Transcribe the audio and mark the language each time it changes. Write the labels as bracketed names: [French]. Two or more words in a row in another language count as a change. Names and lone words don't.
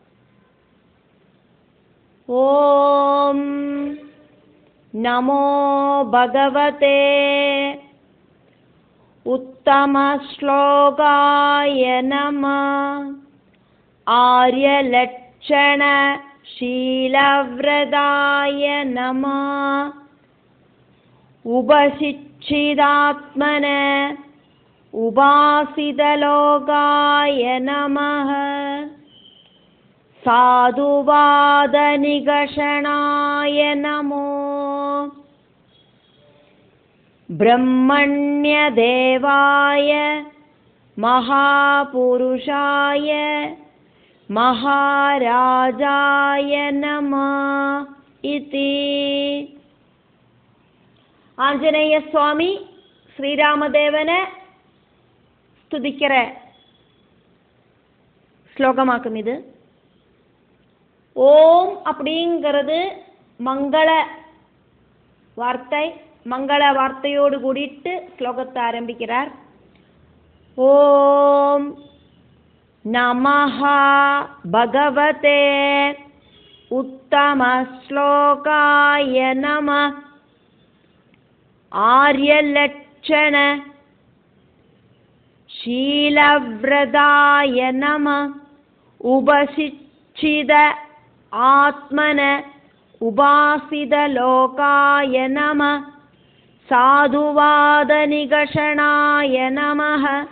[Sanskrit] ॐ नमो भगवते उत्तम श्लोकाय नमः. ஆர்யலட்சண शीलव्रताय नमः. उपशिक्षितात्मन उपासितलोकाय नमः. साधुवादनिगषणाय नमो. ब्रह्मण्यदेवाय महापुरुषाय महाराजाय नमः इति. [Tamil] ஆஞ்சநேய சுவாமி ஸ்ரீராமதேவனை ஸ்துதிக்கிற ஸ்லோகமாக்கும் இது. ஓம் அப்படிங்கிறது மங்கள வார்த்தை. மங்கள வார்த்தையோடு கூடிட்டு ஸ்லோகத்தை ஆரம்பிக்கிறார். [Sanskrit] ॐ नमः भगवते उत्तम श्लोकाय नमः. ஆர்யலட்சண शीलव्रताय नमः. उपशिक्षित आत्मन उपासितलोकाय नमः. साधुवादनिगषणाय नमः.